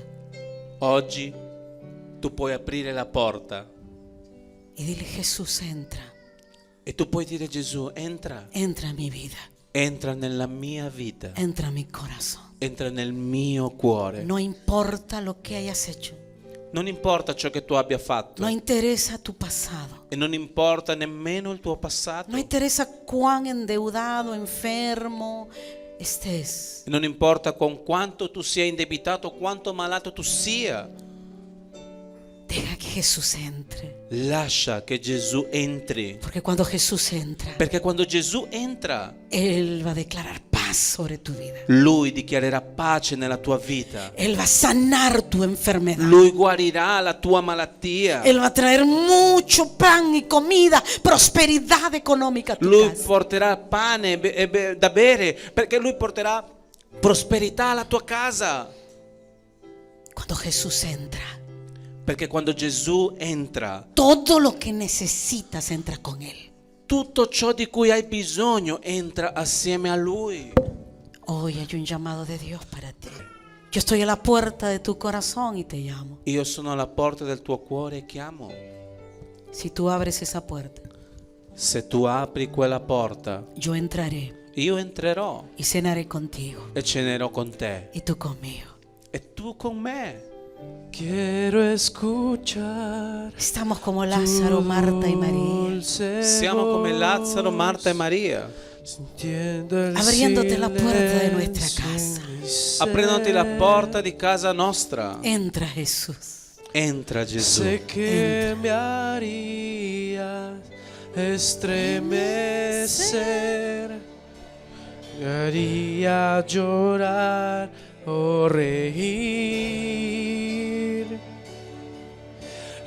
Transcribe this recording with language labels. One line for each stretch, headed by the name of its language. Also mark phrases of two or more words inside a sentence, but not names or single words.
Italian: oggi tu puoi aprire la porta
Spanish: y dile, Jesús, entra,
Italian: e tu puoi dire: Gesù, entra
Spanish: entra a mi vida,
Italian: nella mia vita,
Spanish: entra a mi corazón.
Italian: entra nel mio cuore.
Spanish: No importa lo que hayas hecho,
Italian: Non importa ciò che tu abbia fatto
Spanish: no interesa tu pasado,
Italian: e non importa nemmeno il tuo passato,
Spanish: no interesa cuán endeudado, enfermo estés.
Italian: non importa con quanto tu sia indebitato, quanto malato tu sia.
Spanish: Deja que Jesús entre,
Italian: Lascia che Gesù entri,
Spanish: porque cuando Jesús entra,
Italian: perché quando Gesù entra,
Spanish: Él va a declarar paz sobre tu vida.
Italian: Lui dichiarerà pace nella tua vita.
Spanish: Él va a sanar tu enfermedad.
Italian: Lui guarirà la tua malattia.
Spanish: Él va a traer mucho pan y comida, prosperidad económica a tu
Italian: Lui
Spanish: casa.
Italian: porterà pane da bere, perché Lui porterà prosperità alla tua casa.
Spanish: Cuando Jesús entra,
Italian: Perché quando Gesù entra,
Spanish: todo lo que necesitas entra con Él.
Italian: tutto ciò di cui hai bisogno entra assieme a Lui.
Spanish: Hoy hay un llamado de Dios para ti. Yo estoy a la puerta de tu corazón y te llamo.
Italian: Io sono alla porta del tuo cuore e chiamo.
Spanish: Si tú abres esa puerta,
Italian: Se tu apri quella porta,
Spanish: yo entraré
Italian: io entrerò
Spanish: y cenaré contigo
Italian: e cenerò con te
Spanish: y tú conmigo.
Italian: e tu con me.
Spanish: Quiero escuchar Estamos como Lázaro, Marta y María, dulce
Italian: Siamo come
Spanish: voz,
Italian: Lazzaro, Marta e Maria,
Spanish: sintiendo el abriéndote la puerta de nuestra silencio casa. en mi ser.
Italian: aprendoti la porta di casa nostra.
Spanish: Entra Jesús.
Italian: Entra Gesù.
Spanish: Sé que me harías estremecer, me haría llorar o reír y